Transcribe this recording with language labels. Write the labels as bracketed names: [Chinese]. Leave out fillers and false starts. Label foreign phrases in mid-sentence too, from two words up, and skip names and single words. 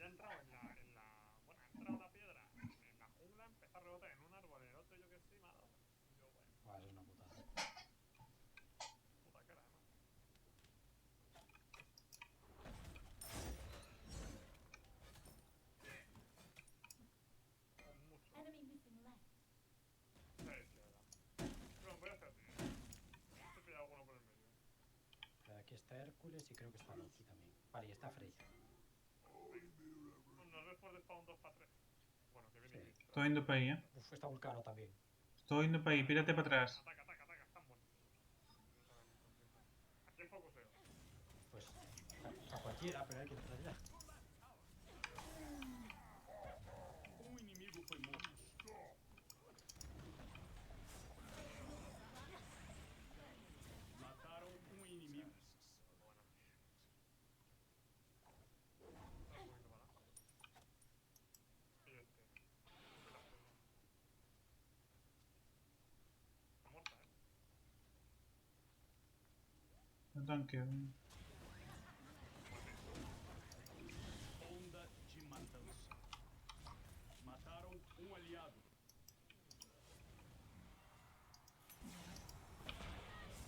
[Spanish] Ya ha entrado bueno, ha entrado la piedra en la jungla, empezó a rebotar en un árbol, en el otro, yo que sé, y me ha dado. Y yo, bueno, Buah, eso es una putada. puta cara, además. Mucho. [English] Enemy missing left. [Spanish] Sí, izquierda. Bueno, voy a hacer así. He pillado alguno por el medio. Pero aquí está Hércules y creo que está Loki también. Vale, y está Freya. Bueno, nos ves por despawn 2 para 3. Bueno, que viene Sí. Chris. [Portuguese] Estou indo para aí, [Spanish] Uf, está Vulcano también. [Portuguese] Estou indo para aí, [Spanish] pírate para atrás. Ataca, están buenos. ¿A quién focuseo? Pues a cualquiera, pero hay que entrar ya. [Portuguese] Inimigo foi morto. Mataram inimigo. [Spanish] Bueno. Estaba un poquito para adelante. Y este. Está muerta, No tanqueo. [Portuguese] Onda de matança. Mataram aliado.